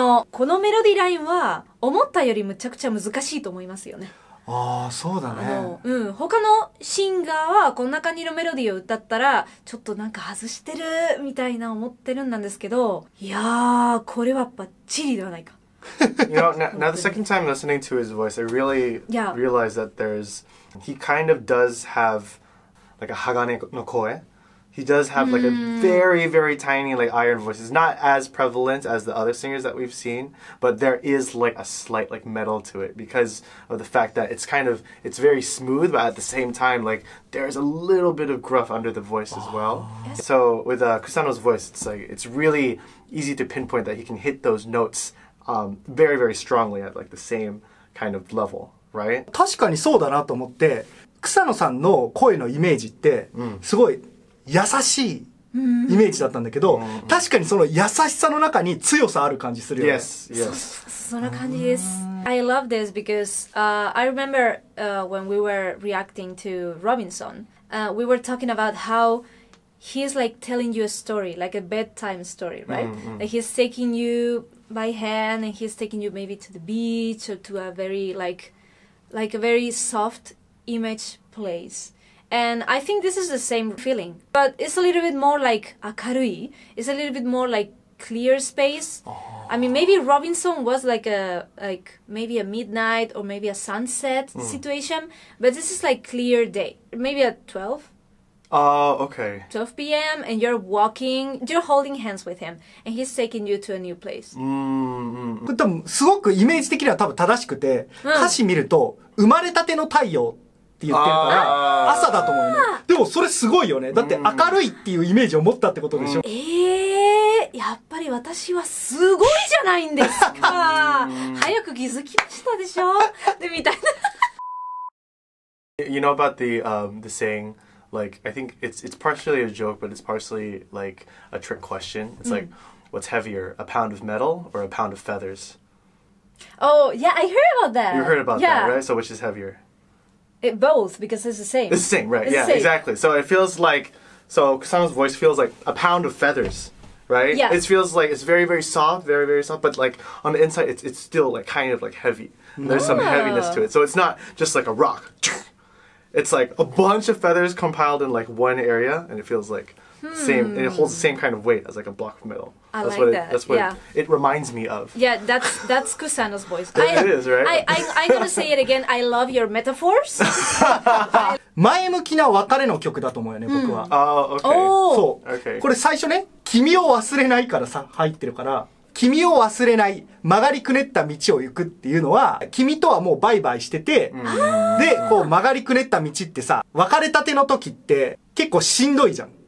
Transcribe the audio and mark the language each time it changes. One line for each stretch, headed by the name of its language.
Japanese: このメロディーラインは思ったよりむちゃくちゃ難しいと思いますよね。ああ、そうだね。他のシンガーはこんな感じのメロディーを歌ったらちょっとなんか外してるみたいな思ってるんですけど、いやー、これはバッチリではないか。
English: You know, now the second time listening to his voice, I really realized that he kind of does have like a
Japanese: hagane no koe.
English: He does have like a very, very tiny like iron voice. It's not as prevalent as the other singers that we've seen, but there is like a slight like metal to it because of the fact that it's very smooth, but at the same time like there's a little bit of gruff under the voice as well. So with Kusano's voice, it's really easy to pinpoint that he can hit those notes very, very strongly at like the same kind of level, right?
Japanese: 確かにそうだなと思って、草野さんの声のイメージってすごい優しいイメージだったんだけど、確かにその優しさの中に強さある感じするよね。
English: Yes, yes.
Japanese: そんな感じです。
English: I love this because I remember when we were reacting to Robinson, we were talking about how he's like telling you a story, like a bedtime story, right? Like he's taking you by hand and he's taking you maybe to the beach or to a very like a very soft image place. And I think this is the same feeling, but it's a little bit more like 明るい. It's a little bit more like clear space. I mean, maybe Robinson was like maybe a midnight or maybe a sunset situation, but this is like clear day. Maybe at 12. Okay. 12 p.m. and you're holding hands with him, and he's taking you to a new place.
Japanese: これ多分すごくイメージ的には多分正しくて、歌詞見ると生まれたての太陽って言ってるから朝だと思うよね。でもそれすごいよね。だって明るいっていうイメージを持ったってことでしょ。やっぱり私はすごいじゃないんですか。早く気づきましたでしょ。でみたいな。
English: You know about the saying, like, I think it's partially a joke, but it's partially like a trick question. It's like, what's heavier, a pound of metal or a pound of feathers? Oh, yeah, I heard about that. You heard about that, right? So which is heavier? Both, because it's the same. It's the same, right? Yeah, exactly. So it feels like, so Kusama's voice feels like a pound of feathers, right? Yeah. It feels like it's very, very soft, very, very soft, but like on the inside, it's still like kind of like heavy. There's some heaviness to it. So it's not just like a rock. It's like a bunch of feathers compiled in like one area, and it feels like same. And it holds the same kind of weight as like a block of metal. That's what it reminds me of. Yeah, that's Kusano's voice. It is, right? I'm gonna say it again. I love your metaphors.
Japanese: 前向きな別れの曲だと思うよね、僕は。
English: Oh, okay.
Japanese: そう。
English: Okay.
Japanese: これ最初ね、君を忘れないからさ、入ってるから、君を忘れない、曲がりくねった道を行くっていうのは、君とはもうバイバイしてて、で、こう曲がりくねった道ってさ、別れたての時って結構しんどいじゃん。